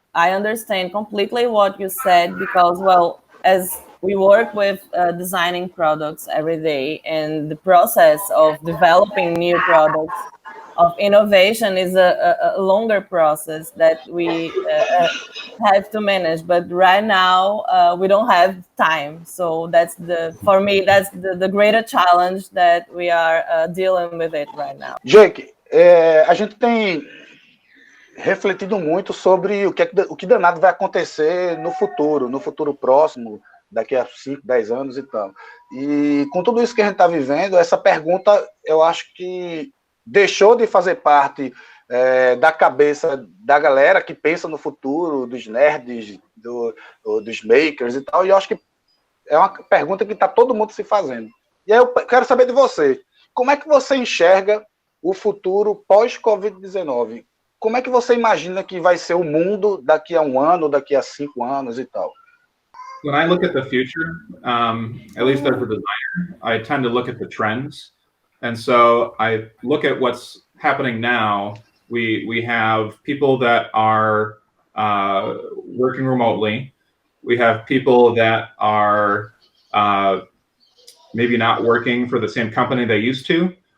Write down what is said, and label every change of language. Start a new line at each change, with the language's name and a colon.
English: I understand completely what you said because, well, as we work with designing products every day, and the process of developing new products, of innovation is a longer process that we have to manage. But right now, we don't have time. So for me, that's the greater challenge that we are dealing with it right now.
Portuguese: Jake, a gente tem refletido muito sobre o que danado vai acontecer no futuro próximo, daqui a 5, 10 anos e tal. E com tudo isso que a gente está vivendo, essa pergunta, eu acho que deixou de fazer parte da cabeça da galera que pensa no futuro, dos nerds, dos makers e tal, e eu acho que é uma pergunta que está todo mundo se fazendo. E aí eu quero saber de você, como é que você enxerga o futuro pós-Covid-19? Como é que você imagina que vai ser o mundo daqui a 1 ano, daqui a 5 anos e tal?
English: when I look at the future, at least as a designer, I tend to look at the trends. And so I look at what's happening now. We have people that are working remotely. We have people that are maybe not working for the same company they used to.